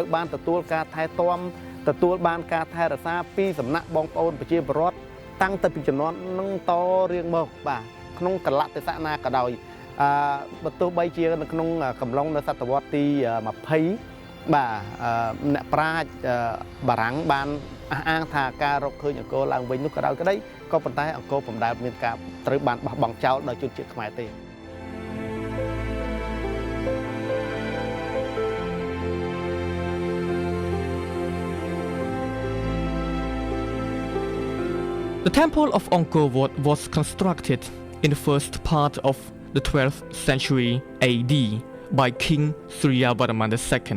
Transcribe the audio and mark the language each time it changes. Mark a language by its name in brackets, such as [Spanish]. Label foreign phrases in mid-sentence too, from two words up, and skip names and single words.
[Khmer] បានទទួលការថែទាំទទួលបានការថែរក្សាពីសំណាក់បងប្អូនប្រជាពលរដ្ឋតាំងតែពីជំនាន់នឹងតរៀងមកបាទក្នុងកលៈទេសៈណាក៏ដោយបើទោះបីជានៅក្នុងកំឡុងនៅសតវត្សទី20បាទអ្នកប្រាជ្ញបារាំងបានអះអាងថាការរកឃើញអង្គរឡើងវិញនោះក៏ដោយក្តីក៏ប៉ុន្តែអង្គរពុំដែលមានការត្រូវបានបោះបង់ចោលដោយជនជាតិខ្មែរទេ [English] The temple of Angkor Wat was constructed in the first part of the 12th century AD by King Suryavarman II.